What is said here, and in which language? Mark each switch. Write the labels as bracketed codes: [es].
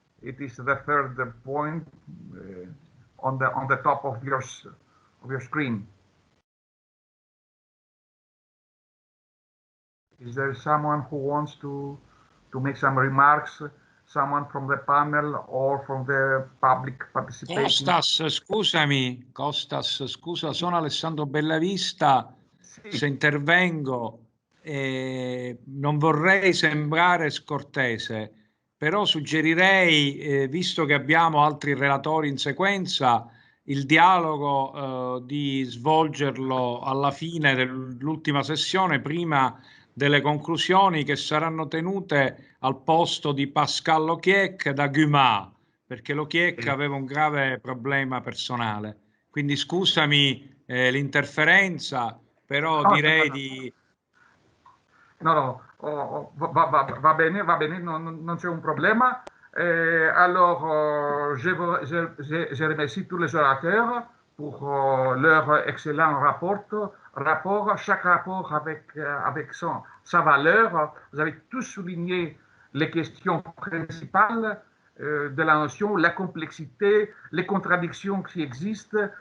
[en] It is the third point on the top of your screen. Is there someone who wants to make some remarks? Someone from the panel or from the public participation? [it] Costas, scusa, sono Alessandro Bellavista. Sì. Se intervengo, non vorrei sembrare scortese, però suggerirei, visto che abbiamo altri relatori in sequenza, il dialogo di svolgerlo alla fine dell'ultima sessione, prima delle conclusioni che saranno tenute al posto di Pascal Lochiec da Gumat, perché Lochiec aveva un grave problema personale. Quindi scusami l'interferenza, però direi di... No, va bene, non c'è un problema. [fr] Alors, je remercie tous les orateurs pour leur excellent rapport. Chaque rapport avec sa valeur. Vous avez tous souligné les questions principales de la notion, la complexité, les contradictions qui existent.